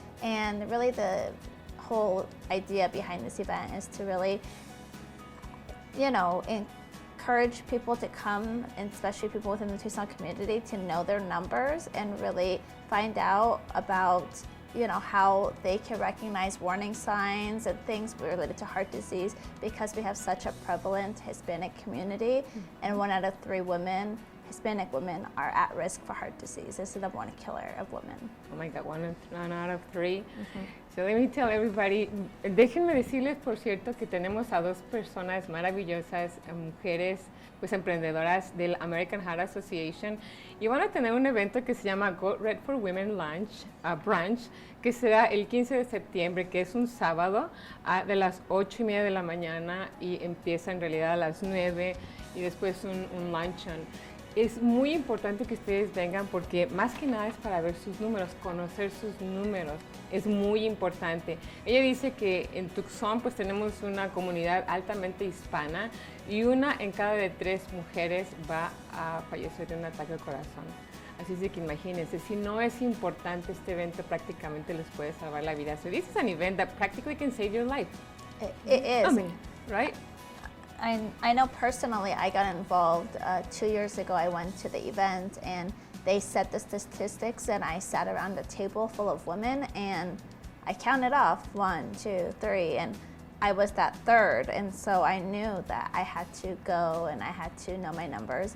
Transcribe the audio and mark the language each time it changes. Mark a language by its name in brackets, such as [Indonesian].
[English] And really the whole idea behind this event is to really, encourage people to come, and especially people within the Tucson community, to know their numbers and really find out about how they can recognize warning signs and things related to heart disease, because we have such a prevalent Hispanic community, and 1 out of 3 Hispanic women are at risk for heart disease. It's the number 1 killer of women. Oh my God, 1 out of 3. So let me tell everybody, [Spanish] déjenme decirles, por cierto, que tenemos a 2 personas maravillosas, mujeres, pues emprendedoras del American Heart Association, y van a tener un evento que se llama Go Red for Women Brunch, que será el 15 de septiembre, que es un sábado, de las 8:30 de la mañana, y empieza en realidad a las 9, y después un luncheon. Es muy importante que ustedes vengan porque más que nada es para ver sus números, conocer sus números. Es muy importante. Ella dice que en Tucson pues tenemos una comunidad altamente hispana y 1 en cada de 3 mujeres va a fallecer de un ataque al corazón. Así es de que imagínense, si no es importante este evento, prácticamente les puede salvar la vida. [English] So this is an event that practically can save your life. It is. I mean, right? I know personally I got involved 2 years ago. I went to the event and they said the statistics and I sat around a table full of women and I counted off 1, 2, 3 and I was that third, and so I knew that I had to go and I had to know my numbers.